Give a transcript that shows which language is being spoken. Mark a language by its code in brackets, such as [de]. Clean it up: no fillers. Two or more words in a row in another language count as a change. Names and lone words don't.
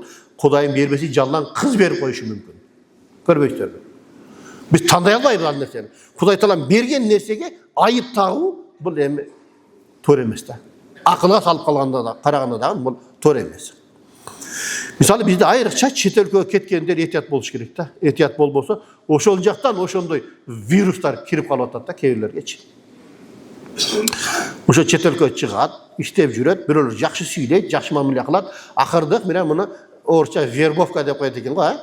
[ky] Кудайым бербесе жаллаң кыз берип коюшу мүмкүн. Көрбөйсүзбү? Биз тандай албайбыз ал нерсени. Кудай Таалам берген нерсеге айып тагуу бул эми туура эмес да. Акылга салып калганда да, караганда да бул туура эмес. Мисалы бизде айрыкча чет өлкөгө кеткендер этият болуш керек да. Этият болбосо, ошол жактан ошондой вирустар кирип калып атат да кээ бирлергечи. Ошо чет өлкөгө чыгат, иштеп жүрөт, бирөөлөр жакшы сүйлөйт, жакшы мамиле кылат. Акырындык менен муну орусча вербовка деп коет экен го, а?